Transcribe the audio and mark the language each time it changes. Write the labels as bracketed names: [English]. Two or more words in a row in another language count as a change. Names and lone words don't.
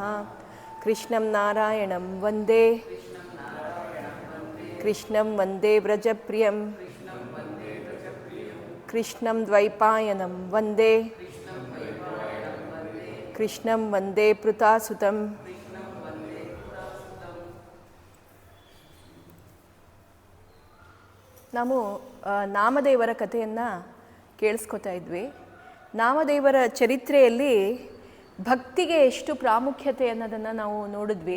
[Sanskrit] कृष्णं नारायणं वन्दे कृष्णं वन्दे व्रजप्रियं कृष्णं द्वैपायनं वन्दे कृष्णं वन्दे पृथासुतं। [Kannada] ನಾವು ನಾಮದೇವರ ಕಥೆಯನ್ನು ಕೇಳಿಸ್ಕೊತಾ ಇದ್ವಿ. ನಾಮದೇವರ ಚರಿತ್ರೆಯಲ್ಲಿ ಭಕ್ತಿಗೆ ಎಷ್ಟು ಪ್ರಾಮುಖ್ಯತೆ ಅನ್ನೋದನ್ನು ನಾವು ನೋಡಿದ್ವಿ.